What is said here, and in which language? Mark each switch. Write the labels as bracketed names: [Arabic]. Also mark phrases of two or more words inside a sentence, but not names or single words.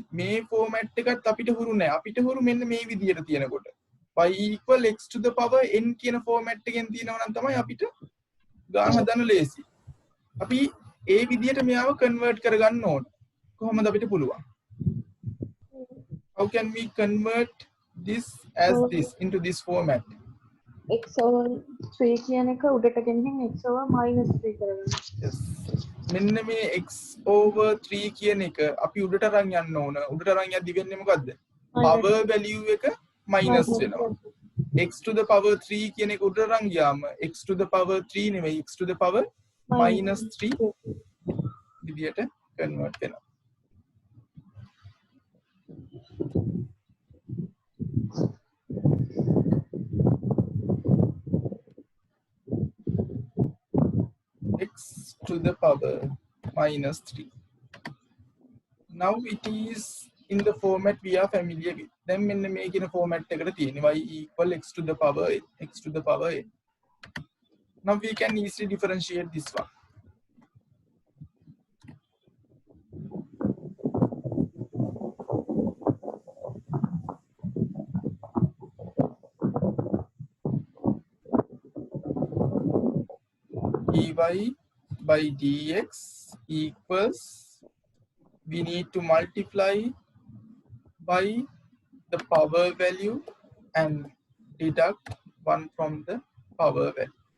[Sinhala] මේ format එකත් අපිට හුරු නෑ. අපිට හුරු මෙන්න මේ විදියට තියෙනකොට. [English] y equal x to the power n [Sinhala] කියන format එකෙන් තියෙනවා නම් තමයි අපිට ගාන හදන්න ලේසි. අපි ඒ විදියට මෙයාව convert කරගන්න ඕන. කොහොමද අපිට පුළුවන්? [English] How can we convert this as this into this format? x over 3 [Sinhala] කියන එක උඩට ගෙනින් [English] x over minus 3 කරගන්න. [Sinhala] Yes. මෙන්න මේ [English] x over 3 [Sinhala] කියන එක අපි උඩට අරන් යන්න ඕන. උඩට අරන් යද්දි වෙන්නේ මොකද්ද? [English] power value [Sinhala] එක minus වෙනවා. [English] x to the power 3 [Sinhala] කියන එක උඩට අරන් ගියාම [English] x to the power 3 නෙවෙයි x to the power minus 3 [Sinhala] විදියට convert වෙනවා. [English] x to the power minus 3. Now it is in the format we are familiar with. Then [Sinhala] මෙන්න මේ කියන format එකට තියෙනවා [English] y equal x to the power n, x to the power n. Now we can easily differentiate this one. dy by dx equals, we need to multiply by the power value and deduct 1 from the power value.